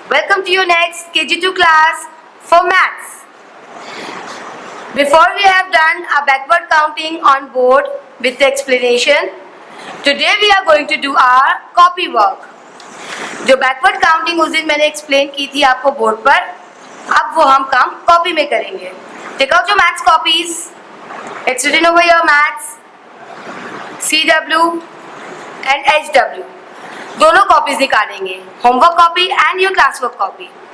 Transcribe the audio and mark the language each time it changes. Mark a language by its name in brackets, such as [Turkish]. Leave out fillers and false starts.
[English] Welcome to your next KG2 class for maths. Before we have done a backward counting on board with the explanation, today we are going to do our copy work. [Hindi] जो backward counting उस दिन मैंने explain की थी आपको board पर, अब वो हम काम कॉपी में करेंगे. [English] Take out your maths copies. It's written over here maths, CW and HW. [Hindi] दोनों कॉपीज निकालेंगे. [English] Homework copy and your class work copy.